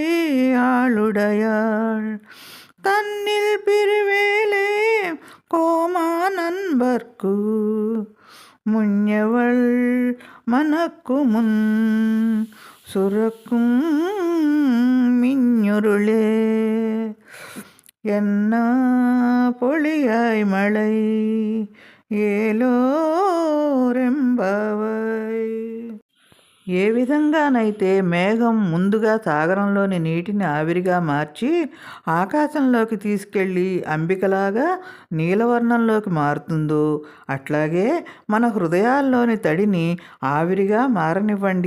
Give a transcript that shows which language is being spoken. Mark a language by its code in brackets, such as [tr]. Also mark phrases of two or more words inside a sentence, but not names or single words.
[ta] ஆளுடையாள் தன்னில் பிரிவேலே கோமா நண்பர்க்கு முன்னவள் மனக்கு முன் சுரக்கும் மின்னுருளே என்ன பொழியாய் மழை ఏలోరెంబవై. [te] ఏ విధంగానైతే మేఘం ముందుగా సాగరంలోని నీటిని ఆవిరిగా మార్చి ఆకాశంలోకి తీసుకెళ్ళి అంబికలాగా నీలవర్ణంలోకి మారుతుందో అట్లాగే మన హృదయాల్లోని తడిని ఆవిరిగా మారనివ్వండి.